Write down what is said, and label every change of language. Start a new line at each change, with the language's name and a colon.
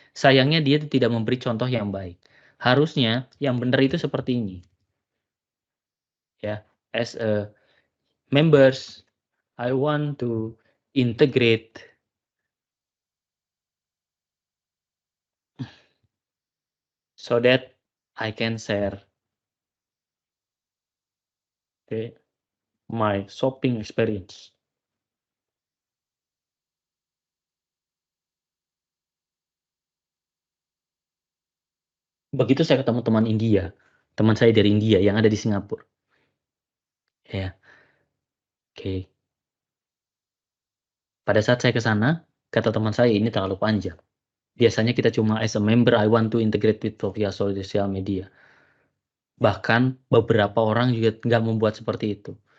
Indonesian: Sayangnya dia tidak memberi contoh yang baik. Harusnya yang benar itu seperti ini.
English: Ya, as a members, I want to integrate so that I can share my shopping experience.
Indonesian: Begitu saya ketemu teman saya dari India yang ada di Singapura. Ya, oke. Pada saat saya ke sana, kata teman saya ini terlalu panjang. Biasanya kita cuma
English: as a member, I want to integrate with via social media.
Indonesian: Bahkan beberapa orang juga nggak membuat seperti itu.